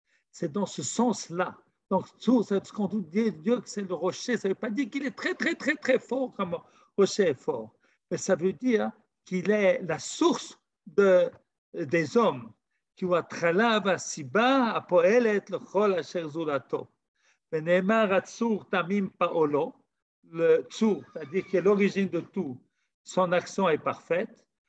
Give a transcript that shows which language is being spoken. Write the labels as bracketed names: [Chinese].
[French] C'est dans ce sens-là. Donc, c'est ce qu'on dit Dieu que c'est le rocher. Ça ne veut pas dire qu'il est très très très très fort comme rocher est fort, mais ça veut dire qu'il est la source des hommes. [Hebrew] כי הוא התחלה והסיבה הפועלת לכל אשר זולתו. ונאמר הצור תמים פעולו, [French] le צור, c'est-à-dire que l'origine de tout, son action est parfaite.